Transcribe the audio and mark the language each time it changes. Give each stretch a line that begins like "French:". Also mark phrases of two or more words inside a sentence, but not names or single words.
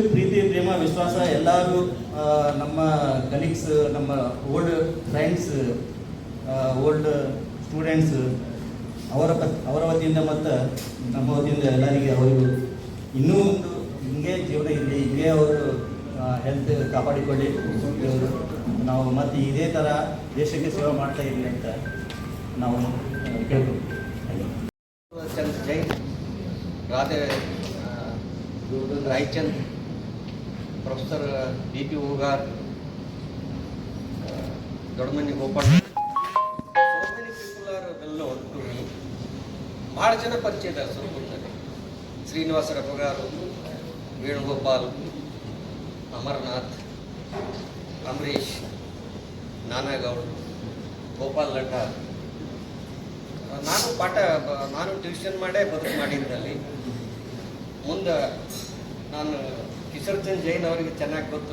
Kannada: ಪ್ರೀತಿ, ಪ್ರೇಮ, ವಿಶ್ವಾಸ ಎಲ್ಲರೂ ನಮ್ಮ ಕಲೀಗ್ಸ್, ನಮ್ಮ
English: old friends, old students
Kannada: ಅವರ ವತಿಯಿಂದ ಮತ್ತು ನಮ್ಮ ವತಿಯಿಂದ ಎಲ್ಲರಿಗೆ ಅವರಿಗೂ ಇನ್ನೂ ಒಂದು ಹಿಂಗೆ ಜೀವನ ಇರಲಿ, ಹಿಂಗೆ ಅವರು ಹೆಲ್ತ್ ಕಾಪಾಡಿಕೊಳ್ಳಿ, ನಾವು ಮತ್ತು ಇದೇ ಥರ ದೇಶಕ್ಕೆ ಸೇವೆ ಮಾಡ್ತಾ ಇರಲಿ ಅಂತ ನಾವು ಕೇಳ್ತೀವಿ. चंद जैन, राधे रायचंद, प्रोफेसर बी.पी. होगार, दೊಡ್ಡಮನಿ ಗೋಪಾಲ್,
English: so many people are well known to me.
Kannada: ಭಾಳ ಜನ ಪರಿಚಯ ಇದ್ದಾರೆ ಸುರಪುರದಲ್ಲಿ. ಶ್ರೀನಿವಾಸ ರಘುಗಾರು, ವೇಣುಗೋಪಾಲ್, ಅಮರನಾಥ್, ಅಮರೀಶ್, ನಾನಾಗೌಡ್, ಗೋಪಾಲ್ ಲಡ್ಡ. ನಾನು ಟ್ಯೂಷನ್ ಮಾಡೇ ಬದುಕು ಮಾಡಿದ್ದಲ್ಲಿ ಮುಂದೆ ನಾನು ಕಿಶೋರ್ ಚಂದ್ ಜೈನ್ ಅವರಿಗೆ ಚೆನ್ನಾಗಿ ಗೊತ್ತು.